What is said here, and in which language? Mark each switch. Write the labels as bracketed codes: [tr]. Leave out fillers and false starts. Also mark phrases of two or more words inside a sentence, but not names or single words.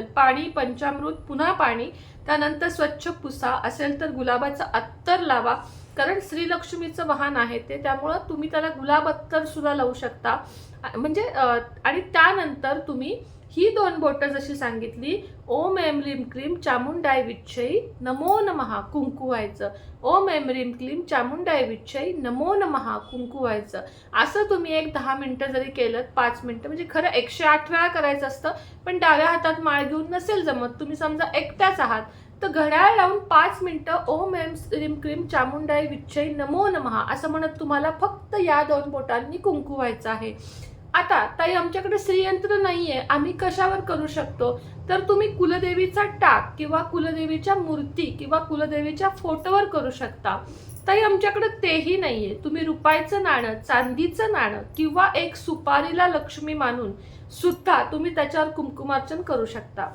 [mr] पाणी, पंचामृत, पुन्हा पाणी, त्यानंतर स्वच्छ पुसा. असेल तर गुलाबाचं अत्तर लावा. कारण श्रीलक्ष्मीचं वाहन आहे ते, त्यामुळं तुम्ही त्याला गुलाब अत्तर सुद्धा लावू शकता. म्हणजे आणि त्यानंतर तुम्ही ही 2 बोटं जशी सांगितली [sa] ओम ऐं ह्रीं क्लीं चामुंडाय विच्छै नमो नमः [mr] कुंकू व्हायचं. [sa] ओम ऐं ह्रीं क्लीं चामुंडाय विच्छै नमो नमः [mr] कुंकू व्हायचं. असं तुम्ही एक 10 मिनिटं जरी केलं, 5 मिनिटं, म्हणजे खरं 108 वेळा करायचं असतं. पण डाव्या हातात माळ घेऊन नसेल जमत, तुम्ही समजा एकट्याच आहात तर घड्याळ लावून 5 मिनिटं [sa] ओम ऐं ह्रीं क्लीं चामुंडाय विच्छै नमो नमः [mr] असं म्हणत तुम्हाला फक्त या 2 बोटांनी कुंकू व्हायचं आहे. आता ताई आमच्याकडे श्रीयंत्र नाहीये, आम्ही कशावर करू शकतो तर तुम्ही कुलदेवीचा टाक किंवा कुलदेवीच्या मूर्ती किंवा कुलदेवीच्या फोटोवर करू शकता. ताई आमच्याकडे तेही नाहीये. तुम्ही रुपयाचं नाणं, चांदीचं नाणं किंवा एक सुपारीला लक्ष्मी मानून सुद्धा तुम्ही त्याच्यावर कुंकुमार्चन करू शकता.